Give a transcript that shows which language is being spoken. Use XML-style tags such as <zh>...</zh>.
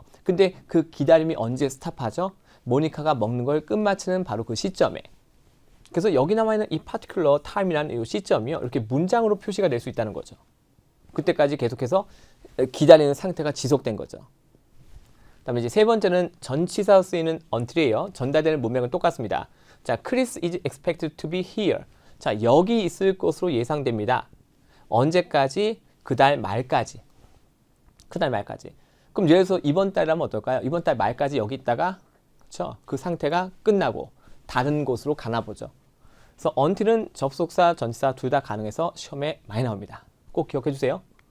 <ko>근데 그 기다림이 언제 스탑하죠? 모니카가 먹는 걸 끝마치는 바로 그 시점에. 그래서 여기 남아있는 이</ko> <en>particular time</en> <ko>이라는 이 시점이요. 이렇게 문장으로 표시가 될 수 있다는 거죠. 그때까지 계속해서 기다리는 상태가 지속된 거죠. 그다음에 이제 세 번째는 전치사 쓰이는 until이에요. 전달되는 문맥은 똑같습니다.</ko> <en>자, Chris is expected to be here.</en> <ko>자, 여기 있을 것으로 예상됩니다. 언제까지? 그달 말까지. 그달 말까지. 그럼 예를 들어서 이번 달이라면 어떨까요? 이번 달 말까지 여기 있다가 그렇죠? 그 상태가 끝나고 다른 곳으로 가나 보죠. 그래서 until은 접속사, 전치사 둘 다 가능해서 시험에 많이 나옵니다. 꼭 기억해 주세요.</ko>